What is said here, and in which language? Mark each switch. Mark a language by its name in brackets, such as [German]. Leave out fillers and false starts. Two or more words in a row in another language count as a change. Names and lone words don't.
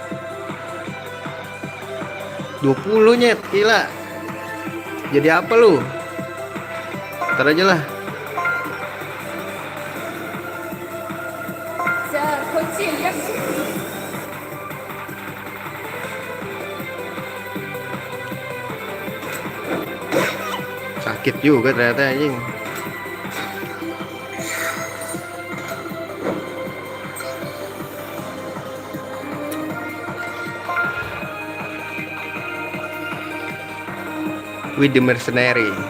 [Indonesian] 20 nyet, gila. Jadi apa lu? Ntar aja lah. [Japanese] さあこっちへいらっしゃい [Indonesian] Sakit juga ternyata anjing. [English] With the mercenary.